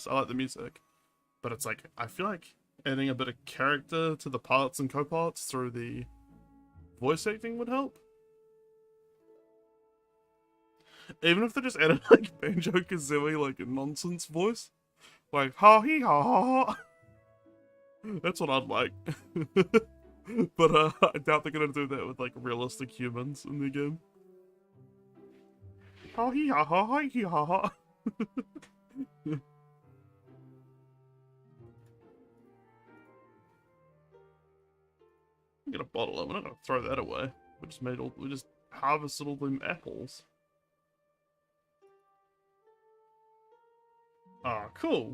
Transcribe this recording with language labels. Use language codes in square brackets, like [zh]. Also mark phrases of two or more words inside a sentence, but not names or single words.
[en] I like the music. But it's like, I feel like adding a bit of character to the pilots and co-pilots through the voice acting would help. Even if they just added, like, Banjo-Kazooie, like, a nonsense voice. Like, ha-hee, ha-ha-ha. That's what I'd like. But, I doubt they're gonna do that with, like, realistic humans in the game. Ha-hee, ha-ha-hee, ha-ha. Get a bottle of it. I'm not gonna throw that away. We just harvested all them apples. Ah, cool.